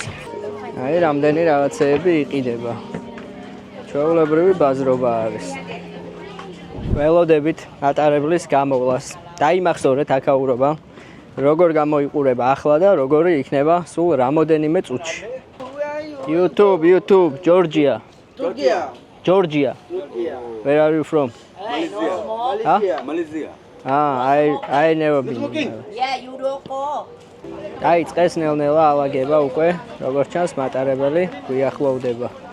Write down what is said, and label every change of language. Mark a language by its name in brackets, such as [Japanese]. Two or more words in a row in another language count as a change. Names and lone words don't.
[Georgian] აი რამდენი რაღაცეები იყიდება. ჩვეულებრივი ბაზრობა არის. ველოდებით მატარებლის გამოვლას. დაიმახსოვრეთ აქაურობა, როგორ გამოიყურება ახლა და როგორი იქნება სულ რამოდენიმე წუთში. [English] YouTube, Georgia. Georgia. Where are you from? Malaysia. I never been. Yeah, you don't go. [Georgian] დაიწყეს ნელ-ნელა ალაგება უკვე, როგორც ჩანს მატარებელი გვიახლოვდება.